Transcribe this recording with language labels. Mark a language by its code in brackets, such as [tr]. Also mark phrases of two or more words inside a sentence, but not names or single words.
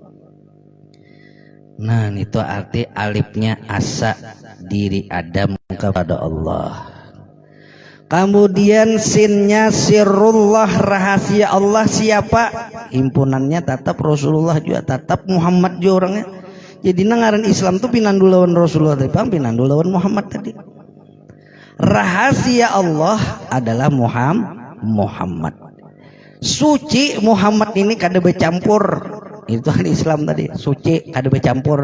[id] Nah, itu arti alifnya asa, diri Adam kepada Allah. Kemudian sinnya sirrullah, rahasia Allah siapa? Himpunannya tetap Rasulullah juga, tetap Muhammad juga orangnya. [bjn] Jadi ngaran Islam tuh pinandu lawan Rasulullah tadi, pinandu lawan Muhammad tadi. [id] Rahasia Allah adalah Muhammad. Suci Muhammad ini kada bercampur. Itu kan Islam tadi, suci kada bercampur.